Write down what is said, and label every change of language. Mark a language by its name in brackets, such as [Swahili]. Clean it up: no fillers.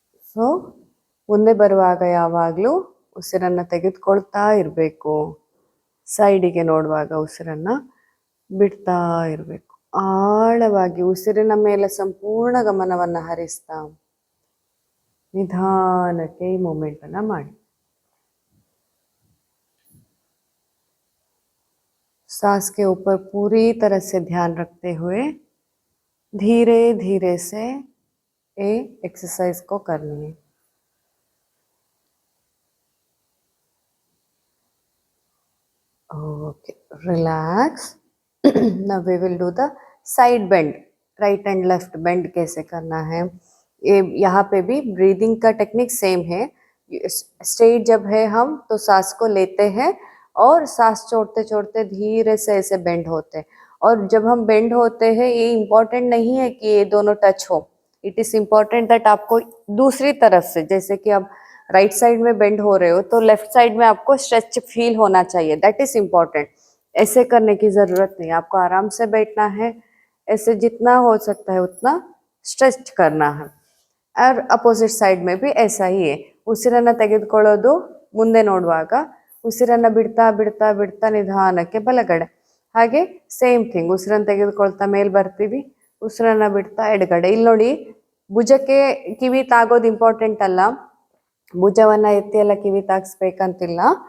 [Kannada] So ಮುಂದೆ ಬರುವಾಗ ಯಾವಾಗಲೂ ಉಸಿರನ್ನು ತೆಗೆದುಕೊಳ್ತಾ ಇರಬೇಕು, ಸೈಡಿಗೆ ನೋಡುವಾಗ ಉಸಿರನ್ನು ಬಿಡ್ತಾ ಇರಬೇಕು. ಆಳವಾಗಿ ಉಸಿರಿನ ಮೇಲೆ ಸಂಪೂರ್ಣ ಗಮನವನ್ನು ಹರಿಸ್ತಾ ನಿಧಾನಕ್ಕೆ ಈ ಮೂಮೆಂಟನ್ನು ಮಾಡಿ. [Hindi] सांस के ऊपर पूरी तरह से ध्यान रखते हुए धीरे धीरे से ये एक्सरसाइज को करनी है. [English] Okay, relax. Now we will do the side bend. [Hindi] Right and left bend कैसे करना है, ये यहाँ पे भी ब्रीदिंग का टेक्निक सेम है. स्ट्रेट जब है हम तो सांस को लेते हैं और सांस छोड़ते छोड़ते धीरे से ऐसे बेंड होते हैं। और जब हम बेंड होते हैं, ये इम्पोर्टेंट नहीं है कि ये दोनों टच हो, [English] it is important that [Hindi] आपको दूसरी तरफ से, जैसे कि आप राइट साइड में बेंड हो रहे हो तो लेफ्ट साइड में आपको स्ट्रेच फील होना चाहिए, [English] That is important. [Hindi] ऐसे करने की जरूरत नहीं, आपको आराम से बैठना है, ऐसे जितना हो सकता है उतना स्ट्रेच करना है। [Kannada] और ಅಪೋಸಿಟ್ ಸೈಡ್ ಮೇ ಬಿ [Hindi] ऐसा ही है, [Kannada] ಉಸಿರನ್ನ ತೆಗೆದುಕೊಳ್ಳೋದು ಮುಂದೆ ನೋಡುವಾಗ ಉಸಿರನ್ನ ಬಿಡ್ತಾ ಬಿಡ್ತಾ ಬಿಡ್ತಾ ನಿಧಾನಕ್ಕೆ ಬಲಗಡೆ, ಹಾಗೆ ಸೇಮ್ ಥಿಂಗ್ ಉಸಿರನ್ನ ತೆಗೆದುಕೊಳ್ತಾ ಮೇಲ್ ಬರ್ತೀವಿ, ಉಸಿರನ್ನ ಬಿಡ್ತಾ ಎಡಗಡೆ. ಇಲ್ಲಿ ನೋಡಿ, ಭುಜಕ್ಕೆ ಕಿವಿ ತಾಗೋದು ಇಂಪಾರ್ಟೆಂಟ್ ಅಲ್ಲ, ಭುಜವನ್ನ ಎತ್ತಿ ಎಲ್ಲ ಕಿವಿ ತಾಗಿಸ್ಬೇಕಂತಿಲ್ಲ.